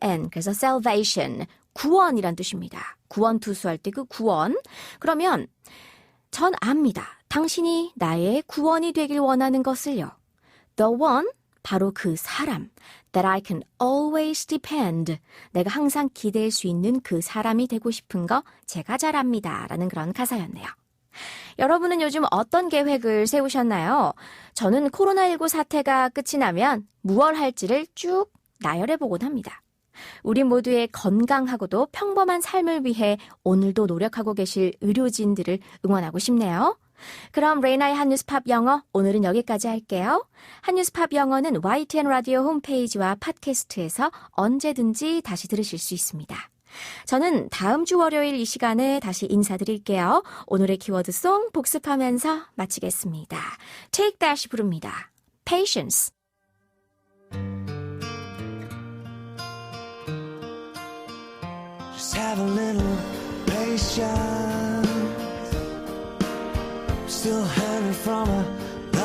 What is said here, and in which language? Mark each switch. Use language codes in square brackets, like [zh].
[ko] 그래서 salvation, 구원이란 뜻입니다. 구원 투수할 때 그 구원. 그러면 전 압니다. 당신이 나의 구원이 되길 원하는 것을요. [en] The one, [ko] 바로 그 사람. [en] That I can always depend. [ko] 내가 항상 기댈 수 있는 그 사람이 되고 싶은 거 제가 잘 압니다. 라는 그런 가사였네요. 여러분은 요즘 어떤 계획을 세우셨나요? 저는 코로나19 사태가 끝이 나면 무얼 할지를 쭉 나열해보곤 합니다. 우리 모두의 건강하고도 평범한 삶을 위해 오늘도 노력하고 계실 의료진들을 응원하고 싶네요. 그럼 레이나의 한뉴스팝 영어 오늘은 여기까지 할게요. 한뉴스팝 영어는 YTN 라디오 홈페이지와 팟캐스트에서 언제든지 다시 들으실 수 있습니다. 저는 다음 주 월요일 이 시간에 다시 인사드릴게요. 오늘의 키워드송 복습하면서 마치겠습니다. Take That 부릅니다. [en] Patience. Just have a little patience. Still hanging from a